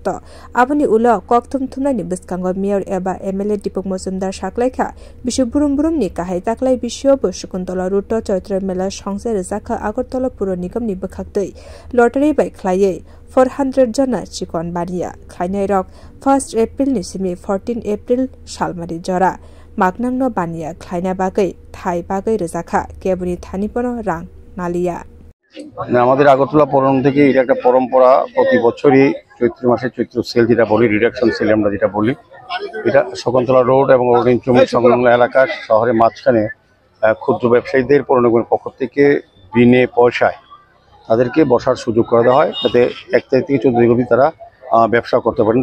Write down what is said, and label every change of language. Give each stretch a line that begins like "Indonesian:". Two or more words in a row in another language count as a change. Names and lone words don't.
Kok Borok: आबनि उलो कक्थुम थुमनायनि बिस्कांगो मेयर एबा एमएलए दीपक मजुमदार साक्लायखा बिशु बुरुम बुरुमनि काहाय ताक्लाय बिशुबो शकुन्तला रुत चैत्र मेला संसे रजाखा আগরতলা पुर निगमनि बखाक्तै लटारि बाय ख्लायै 400 जना चिकन बानिया ख्लायनाय रक 1 एप्रिल निसिमि 14 एप्रिल सालमारि जरा मागनांनो बानिया ख्लायना बागै थाय बागै रजाखा केबुनि थानिपनो रां नालिया
Bangla: আমাদের আগরতলা পৌরন থেকে এটা একটা পরম্পরা প্রতি বছরই চৈত্র মাসে চৈত্র সেল যেটা বলি রিডাকশন সেল আমরা যেটা বলি এটা শকুন্তলা রোড এবং অরেঞ্জ চৌমুখ সংলগ্ন এলাকা শহরের মাঝখানে ক্ষুদ্র ব্যবসায়ীদের পৌরনিগমের পক্ষ থেকে বিনে পয়সায় তাদেরকে বসার সুযোগ করে দেওয়া হয় যাতে 1 তারিখ থেকে 14 তারিখ অবধি তারা ব্যবসা করতে পারেন।